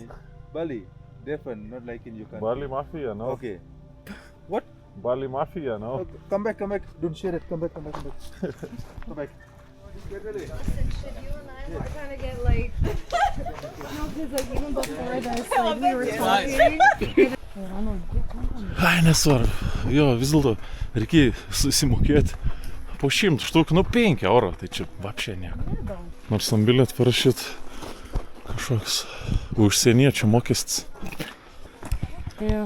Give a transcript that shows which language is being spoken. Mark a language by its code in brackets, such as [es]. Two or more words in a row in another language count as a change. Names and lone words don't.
[en] Bali, different, not like in your country. Bali Mafia, no? Okay. What? Bali Mafia, no? Okay, come back. Don't share it. Come back. Come back. Get ready. Should you and I were trying to get like, no, because like even before this, like we were talking. [lt] Ai, nesvarbu. Jo, vis dėlto reikia susimokėti po 100 štukų, nu 5 eurų, tai čia vapšė nieko. Nors ant biliet parašyt kažkoks užsieniečių mokestis. [en] Yeah.